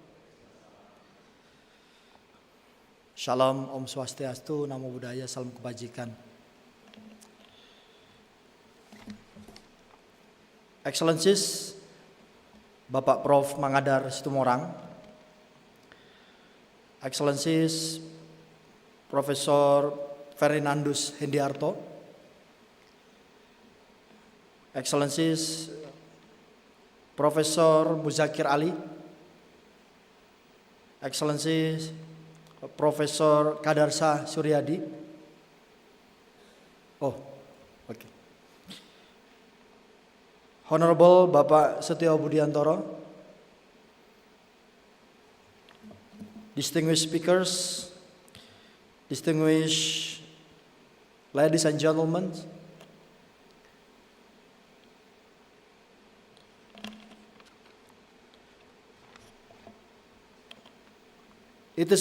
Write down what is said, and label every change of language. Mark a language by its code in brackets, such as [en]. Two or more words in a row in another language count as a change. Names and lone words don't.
[id] Shalom, [ban] Om Swastiastu, [pi] Namo Buddhaya, [id] Salam Kebajikan. [en] Excellencies, Bapak Prof. Mangadar Situmorang, Excellencies, Profesor Ferdinandus Hendiarto, Excellencies, Profesor Muzakir Ali, Excellencies, Profesor Kadarsa Suryadi. Oh, okay. Honorable Bapak Setio Budiantoro, distinguished speakers, distinguished ladies and gentlemen, it is